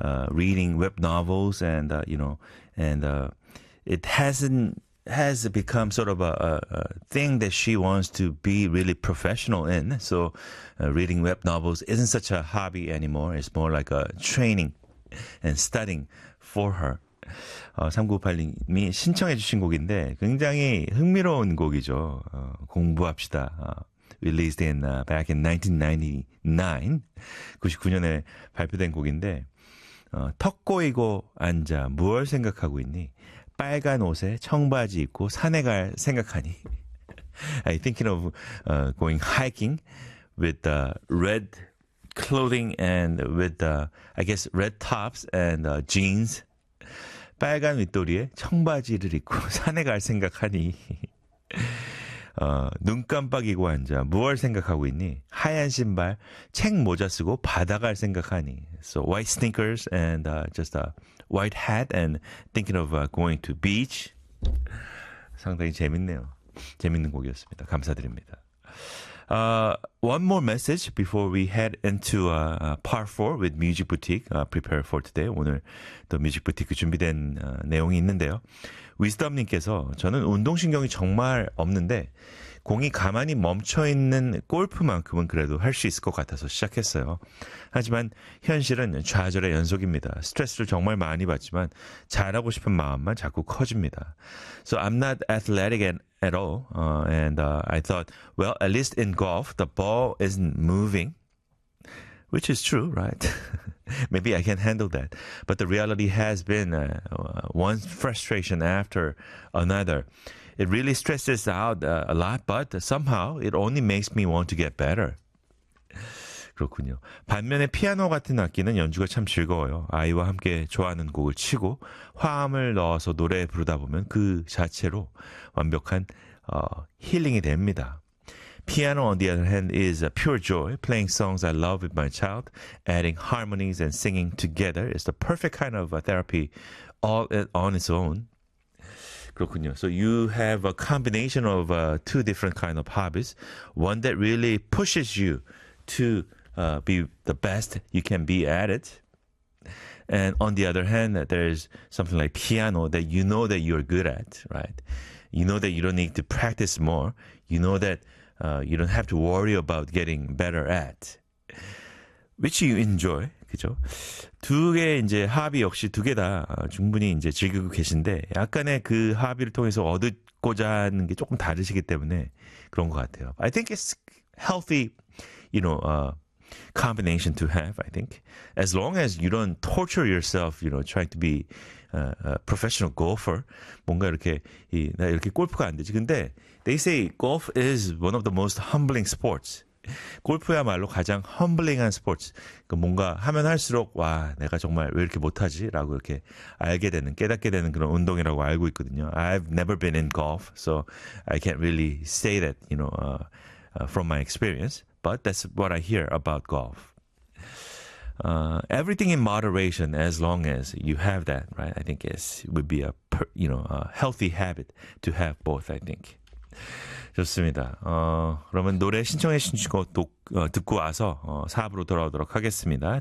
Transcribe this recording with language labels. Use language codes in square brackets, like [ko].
[en] reading web novels, and you know, and it has become sort of a thing that she wants to be really professional in. So reading web novels isn't such a hobby anymore. It's more like a training and studying for her. [ko] 3980님이 신청해 주신 곡인데 굉장히 흥미로운 곡이죠. 공부합시다. [en] Released in, back in 1999, [ko] 99년에 발표된 곡인데 턱 꼬이고 앉아 무얼 생각하고 있니? 빨간 옷에 청바지 입고 산에 갈 생각하니? [en] I'm thinking of going hiking with the red clothing and with the, I guess, red tops and jeans. [ko] 빨간 윗도리에 청바지를 입고 산에 갈 생각하니? 눈 깜빡이고 앉아 무얼 생각하고 있니? 하얀 신발, 책 모자 쓰고 바다 갈 생각하니? [en] So white sneakers and just a white hat and thinking of going to beach. [ko] 상당히 재밌네요. 재밌는 곡이었습니다. 감사드립니다. [en] One more message before we head into part 4 with Music Boutique prepared for today. [ko] 오늘 또 Music Boutique 준비된 내용이 있는데요. Wisdom님께서 저는 운동신경이 정말 없는데 공이 가만히 멈춰있는 골프만큼은 그래도 할 수 있을 것 같아서 시작했어요. 하지만 현실은 좌절의 연속입니다. 스트레스를 정말 많이 받지만 잘하고 싶은 마음만 자꾸 커집니다. [en] So I'm not athletic at all. And I thought, well, at least in golf, the ball isn't moving. Which is true, right? Maybe I can handle that. But the reality has been one frustration after another. It really stresses out a lot, but somehow it only makes me want to get better. [ko] 그렇군요. 반면에 피아노 같은 악기는 연주가 참 즐거워요. 아이와 함께 좋아하는 곡을 치고 화음을 넣어서 노래 부르다 보면 그 자체로 완벽한 힐링이 됩니다. [en] Piano, on the other hand, is a pure joy. Playing songs I love with my child, adding harmonies and singing together is the perfect kind of therapy all on its own. [ko] 그렇군요. [en] So you have a combination of two different kind of hobbies. One that really pushes you to be the best you can be at it. And on the other hand, there's something like piano that you know that you're good at, right? You know that you don't need to practice more. You know that you don't have to worry about getting better at. Which you enjoy. [ko] 그죠? 두 개의 이제 합의 역시 두 개 다 충분히 이제 즐기고 계신데 약간의 그 합의를 통해서 얻고자 하는 게 조금 다르시기 때문에 그런 것 같아요. [en] I think it's healthy, you know, combination to have, I think. As long as you don't torture yourself, you know, trying to be a professional golfer. [ko] 뭔가 이렇게, 나 이렇게 골프가 안 되지. 근데 [en] they say golf is one of the most humbling sports. [ko] 골프야말로 가장 험블링한 스포츠. 그러니까 뭔가 하면 할수록 와 내가 정말 왜 이렇게 못하지? 라고 이렇게 알게 되는 깨닫게 되는 그런 운동이라고 알고 있거든요. [en] I've never been in golf, so I can't really say that, you know, from my experience. But that's what I hear about golf. Everything in moderation, as long as you have that, right? I think it would be a healthy habit to have both. I think. [ko] 좋습니다. 그러면 노래 신청해 주신 거 듣고 와서 4부로 돌아오도록 하겠습니다.